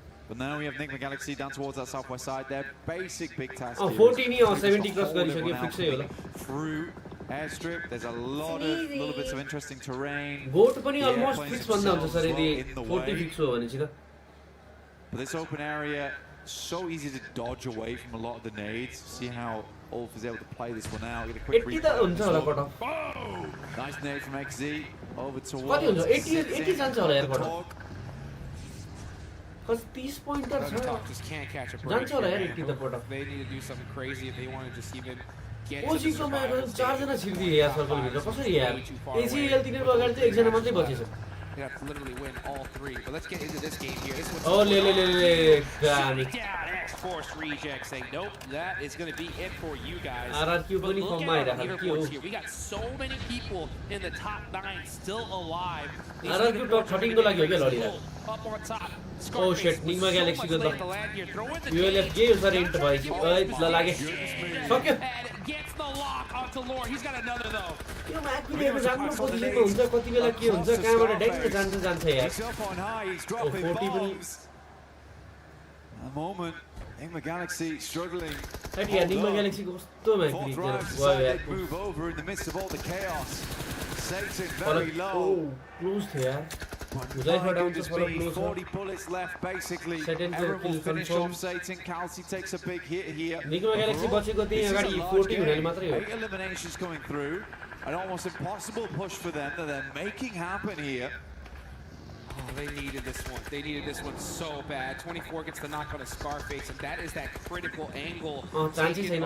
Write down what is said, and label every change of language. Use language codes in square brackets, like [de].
[en] But now we have Yangon Galaxy down towards that southwest side. Their basic big task. [ne] 14 or 70 cross गरिसक्यो fix है होला. [en] Through airstrip, there's a lot of little bits of interesting terrain. [ne] Goat पनि almost fix भन्दा हुन्छ sir यदि 40 fix हो भने चाहिँ. [en] But this open area, so easy to dodge away from a lot of the nades. See how Ulf is able to play this one out. Get a quick replay. Nice nade from XZ over towards [ne] 80 जान्छ होला यार cut. [en] Cuz 30 pointers just can't catch a break. They need to do something crazy if they want to just even get to the survival. [ne] 4 जना छिर्दिए यार circle भित्र कसरी यार. ACL तिनीहरुको अगाडि चाहिँ एकजना मात्रै बचेछ. [en] You have to literally win all three. But let's get into this game here. This one's down. X-Force reject saying, nope, that is going to be it for you guys. RRQ but look at our leaderboards here. We got so many people in the top 9 still alive. [ne] RRQ top 13 को लागि हो के लडी. [en] Up on top. Oh shit, [ne] Yangon Galaxy को त ULF के sir int भयो. ल लागे. सक्यो. [en] Gets the lock onto Lord. He's got another though. [ne] यो म्याकले राम्रो पोजिसनमा हुन्छ कति बेला के हुन्छ कहाँबाट डाइरेक्ट जान्छ यार. [en] Oh, 40 [ne] पनि. [en] A moment, Yangon Galaxy struggling. [ne] Yangon Galaxy को कस्तो म्याकले गयो. [en] Move over in the midst of all the chaos. Satan very low. Oh, close here. 40 bullets left basically. Everyone will finish off Satan. Kalsi takes a big hit here. [ne] Yangon Galaxy बचेको त्यही अगाडि 40 हुनाले मात्रै हो. [en] 8 eliminations coming through. An almost impossible push for them that they're making happen here. Oh, they needed this one. They needed this one so bad. 24 gets the knock on a Scarface, and that is that critical angle. [ne] Oh, chances छैन.